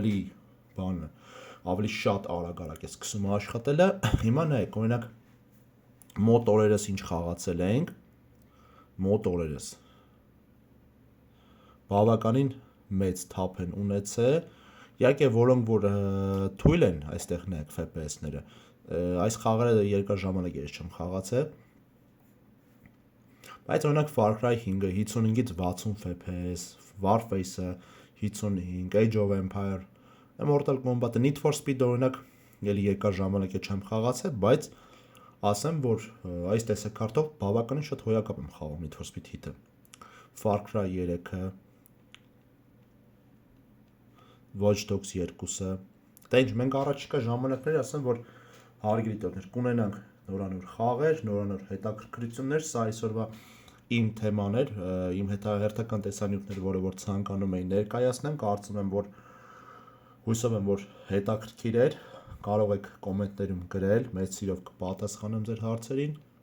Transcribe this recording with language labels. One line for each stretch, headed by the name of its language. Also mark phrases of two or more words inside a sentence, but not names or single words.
Armenian: ավելի շատ արագ է սկսում աշխատելը։ Հիմա նայեք, օրինակ մոտ օրերս ինչ խաղացել ենք, մոտ օրերս բավականին մեծ թափ են ունեցել, իհարկե որոնք որ թույլ են այստեղ նայեք FPS-ները, այս խաղերը երկար ժամանակ ես չեմ խաղացել, բայց օրինակ Far Cry 5-ը 55-ից 60 FPS, Warface-ը 55, Age of Empire, Mortal Kombat-ը, Need for Speed-ը օրինակ ելի երկար ժամանակ չեմ խաղացել, բայց ասեմ, որ այս տեսակարտով բավականին շատ հոյակապ եմ խաղում Need for Speed Heat-ը, Far Cry 3-ը, Watch Dogs 2-ը, դա ինչ, մենք առաջիկա ժամանակներ ասեմ, որ հարգելի տոներ կունենանք նորանոր խաղեր, նորանոր հետաքրքրություններ, սա այսօրվա իմ թեմաներ, իմ հերթական տեսանյութներ, որը որ ցանկանում էի ներկայացնեմ, կարծում եմ, որ հույսով եմ, որ հետաքրքիր էր, կարող եք կոմենտներում գրել, մեծ սիրով կպատասխանեմ ձեր հարցերին։